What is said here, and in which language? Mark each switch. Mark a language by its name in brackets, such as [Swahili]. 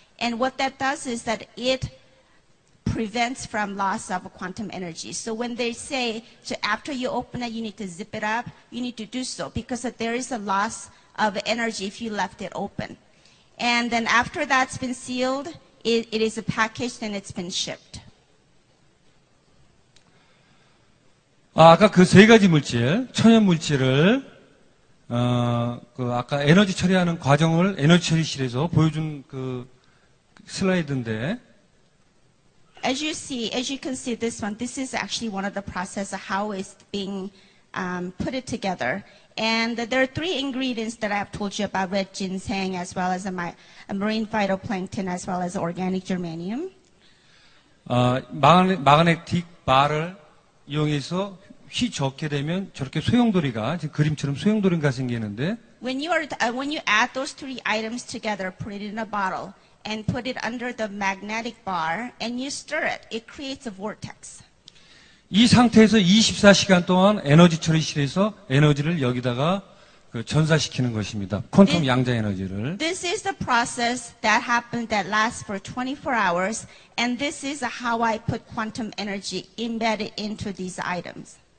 [English] And what that does is that it prevents from loss of quantum energy. So when they say, so after you open it, you need to zip it up, you need to do so because there is a loss of energy if you left it open. And then after that's been sealed, it is packaged and it's been shipped. [Korean] 아까 그 3가지 물질, 천연 물질을 아까 에너지 처리하는 과정을 에너지 처리실에서 보여준 그 슬라이드인데 [English] As you can see this one, this is actually one of the process of how it's being put it together. And there are three ingredients that I've told you about: red ginseng, as well as a marine phytoplankton, as well as organic germanium. [Korean] 마그네틱 바를 이용해서 휘저게 되면 저렇게 소용돌이가 지금 그림처럼 소용돌이가 생기는데 [English] When you add those three items together, put it in a bottle, and put it under the magnetic bar, and you stir it, it creates a vortex. [Korean] 이 상태에서 24시간 동안 에너지 처리실에서 에너지를 여기다가 그 전사시키는 것입니다. 퀀텀 양자 에너지를. [English] This is the process that happens that lasts for 24 hours, and this is how I put quantum energy embedded into these items.